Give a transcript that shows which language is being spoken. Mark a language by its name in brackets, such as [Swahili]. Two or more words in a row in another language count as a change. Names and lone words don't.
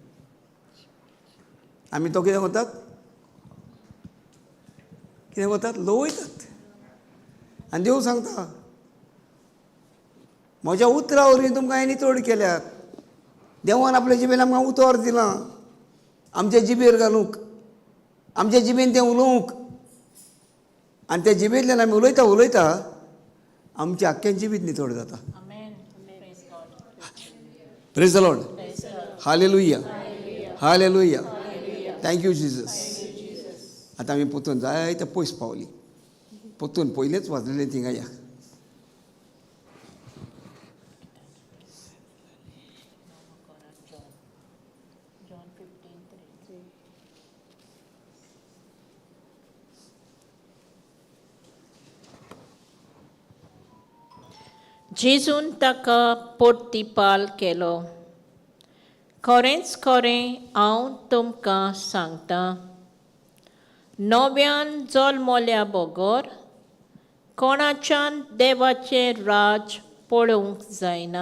[Konkani] आमी तो कितें करतात लोवयतात आनी देव सांगता म्हज्या उतरा वरवीं तुमकां हांवें नितळ केल्यात देवान आपल्या जिबेन आमकां उतर दिलां आमच्या जिबेर घालूंक आमच्या जिबेन तें उलोवंक आनी त्या जिबेंतल्यान आमी उलयता आमच्या आख्खें जिवीत नितळ जाता [English] Amen. Praise God. Praise the Lord Praise God. हालेलुया Hallelujah. हालेलुया Hallelujah. thank you Jesus Thank you, Jesus. [Konkani] आतां आमी पोतून जायते पयस पावली पोतून पयलेंच वाजलेलें थिंगा या [English] John 15:3. [Konkani] जेजून ताका पोर्तिपाल केलो खरेंच खरें हांव तुमकां सांगतां नव्यान जल्मल्या बगर कोणाच्यान देवाचें राज पळोवंक जायना